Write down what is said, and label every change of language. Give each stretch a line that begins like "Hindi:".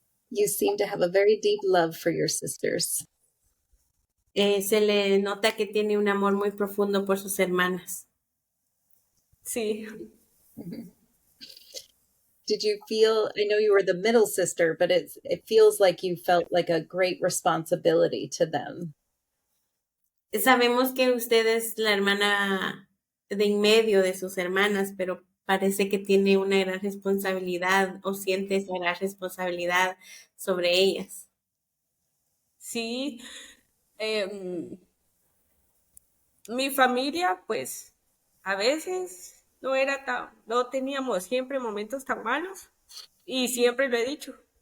English: You seem to have a very deep love for your sisters.
Spanish: Se le nota que tiene un amor muy profundo por sus hermanas. Sí, Mhm.
English: Did you feel, I know you were the middle sister, but it feels like you felt like a great responsibility to them.
Spanish: Sabemos que usted es la hermana de en medio de sus hermanas, pero parece que tiene una gran responsabilidad o siente esa gran responsabilidad sobre ellas. sí. em, Mi familia, pues, a veces no teníamos siempre momentos tan malos y siempre lo he dicho.